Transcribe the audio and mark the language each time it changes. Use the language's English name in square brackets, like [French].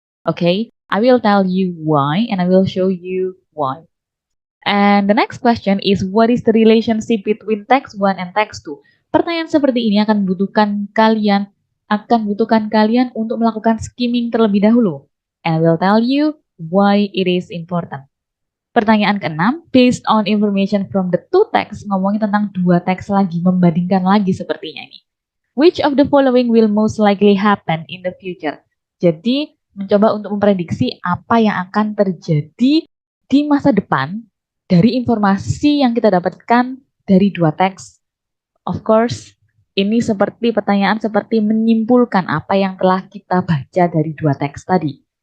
[English] Okay, I will tell you why and I will show you why. And the next question is, what is the relationship between text 1 and text 2? [Indonesian] Pertanyaan seperti ini akan membutuhkan kalian untuk melakukan skimming terlebih dahulu. [English] And I will tell you why it is important. Pertanyaan ke-6, based on information from the two text, ngomongin tentang dua teks lagi, membandingkan lagi sepertinya ini. Which of the following will most likely happen in the future? [Indonesian] Jadi, mencoba untuk memprediksi apa yang akan terjadi di masa depan dari informasi yang kita dapatkan dari dua teks. Of course, ini seperti pertanyaan seperti menyimpulkan apa yang telah kita baca dari dua teks tadi.